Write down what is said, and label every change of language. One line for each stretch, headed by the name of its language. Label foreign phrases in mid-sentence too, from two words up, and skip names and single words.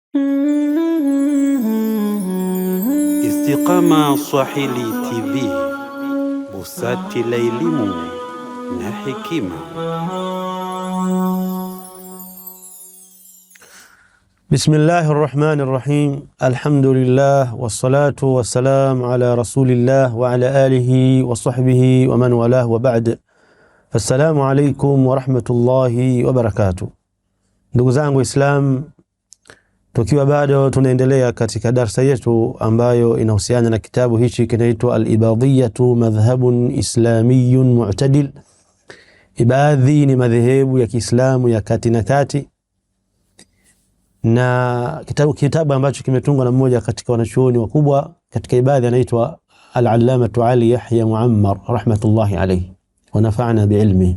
Swahili: Istiqama Swahili TV, busati la elimu na hekima.
Arabic: بسم الله الرحمن الرحيم. الحمد لله والصلاة والسلام على رسول الله وعلى آله وصحبه ومن والاه وبعد. السلام عليكم ورحمة الله وبركاته.
Swahili: Ndugu zangu Islam, tukiwa bado tunaendelea katika darasa yetu ambayo inahusiana na kitabu hichi kinaitwa Al-Ibadiyatu Madhhabun Islamiyyun Mu'tadil. Ibadhi ni madhehebu ya Kiislamu ya kati na kati, na kitabu ambacho kimetungwa na mmoja katika wanachuoni wakubwa katika ibadhi anaitwa Al-Allamatu Ali Yahya Muammar
Arabic: رحمة الله عليه ونفعنا بعلمه.